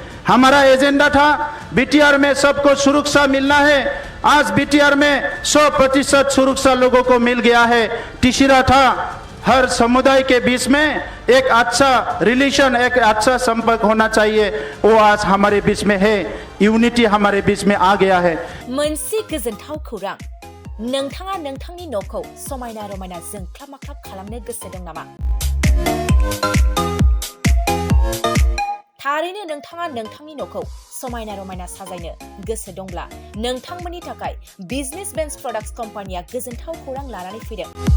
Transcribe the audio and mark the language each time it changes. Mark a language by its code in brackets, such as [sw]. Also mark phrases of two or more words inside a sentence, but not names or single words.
[hi] हमारा एजेंडा था बीटीआर में सबको सुरक्षा मिलना है। आज बीटीआर में 100% सुरक्षा लोगों को मिल गया है। तीसरा था हर समुदाय के बीच में एक अच्छा रिलेशन, एक अच्छा संपर्क होना चाहिए। वो आज हमारे बीच में है, यूनिटी हमारे बीच में आ गया है। [brx] मोनसे गोजोनथाव खौरां, नोंथाङा नोंथांनि न'खौ समायना रमायना जोंख्लाब माख्लाब खालामनो गोसो दं नामा? थारैनो नोंथाङा नोंथांनि न'खौ समायना रमायना साजायनो गोसो दंब्ला नोंथांमोननि थाखाय बिजनेस बेन्स प्रडाक्ट्स कम्पानिया गोजोनथाव खौरां लानानै फैदों।